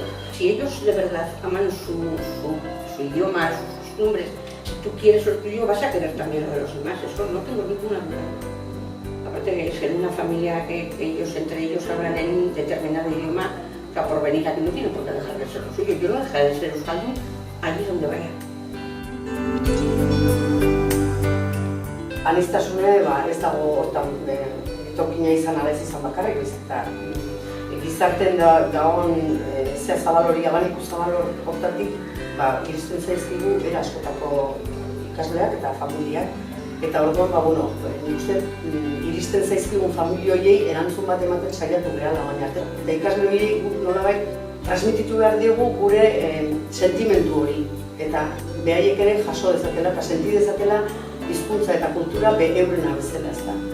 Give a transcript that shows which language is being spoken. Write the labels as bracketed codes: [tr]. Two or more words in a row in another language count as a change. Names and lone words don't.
[es] Si ellos de verdad aman su idioma, sus costumbres, si tú quieres lo tuyo, vas a querer también lo de los demás. Eso no tengo ninguna duda. Aparte que es en una familia que ellos entre ellos hablan en un determinado idioma, que por venir aquí no tienen por qué dejar de ser lo suyo. Yo no dejaré de ser euskaldun allí donde vaya. [eu] Aniztasune ez dago hortan etorkina izan ala ez izan bakarrik, eta gizarten dagoen zabal hori, abaniku zabal hortatik, iristen zaizkigu era askotako ikasleak eta familiak, eta orduan, nik uste iristen zaizkigun familia horiei erantzun bat ematen saiatu gehala baina eta ikasle horiei nolabait transmititu behar diogu gure sentimendu hori, eta behaiek ere jaso dezatela eta senti dezatela hizkuntza eta kultura eurena bezala ez da.